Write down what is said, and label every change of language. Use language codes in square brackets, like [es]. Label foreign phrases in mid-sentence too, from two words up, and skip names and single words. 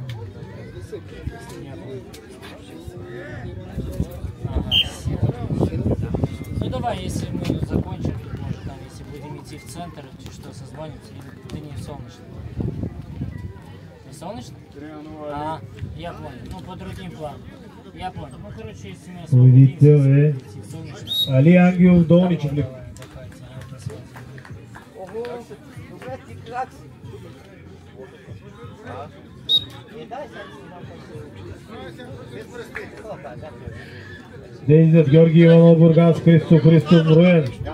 [ru] Ну давай, если мы закончим, может там, если будем идти в центр, что созвонимся, или ты не солнечный? Не солнечный? Я понял. Ну по другим планам. Я понял. Ну короче, если мы освободимся, Али Ангел, Долни Чивдюк. [bg] Да излизат Георги Иванов Бургас, Христо Броен.